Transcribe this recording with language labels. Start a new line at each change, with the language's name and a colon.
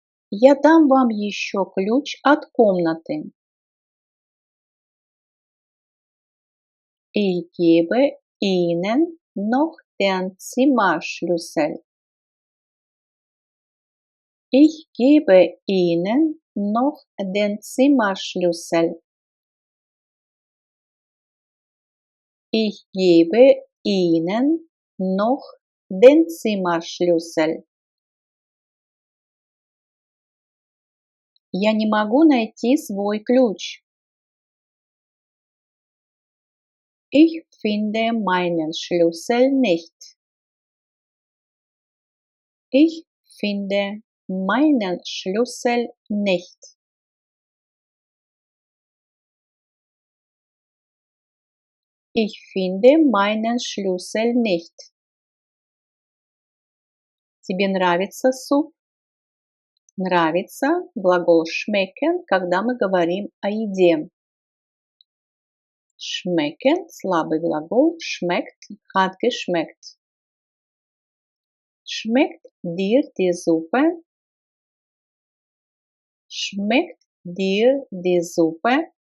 Russian: Я дам вам еще ключ от комнаты.
German: Ich gebe Ihnen noch den Zimmerschlüssel. Ich gebe Ihnen noch den Zimmerschlüssel. Ich gebe Ihnen noch den Zimmerschlüssel.
Russian: Я не могу найти свой ключ.
German: Ich finde meinen Schlüssel nicht. Ich finde meinen Schlüssel nicht. Ich finde meinen Schlüssel nicht.
Russian: Тебе нравится суп? Нравится глагол schmecken, когда мы говорим о еде.
German: Schmecken,
Russian: слабый глагол,
German: schmeckt, hat geschmeckt. Schmeckt dir die Suppe? Schmeckt dir die Suppe?